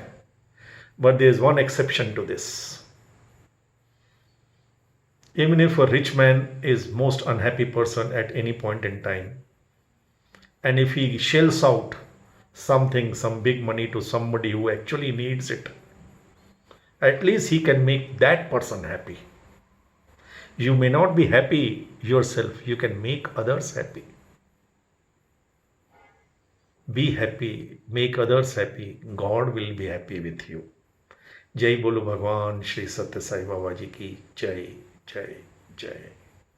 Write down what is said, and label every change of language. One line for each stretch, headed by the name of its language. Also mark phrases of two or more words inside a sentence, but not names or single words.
English: But there is one exception to this. Even if a rich man is most unhappy person at any point in time, and if he shells out something, some big money to somebody who actually needs it, at least he can make that person happy. You may not be happy yourself, you can make others happy. Be happy, make others happy, God will be happy with you.
Hindi: जय बोलो भगवान श्री सत्य साई बाबा जी की जय जय जय।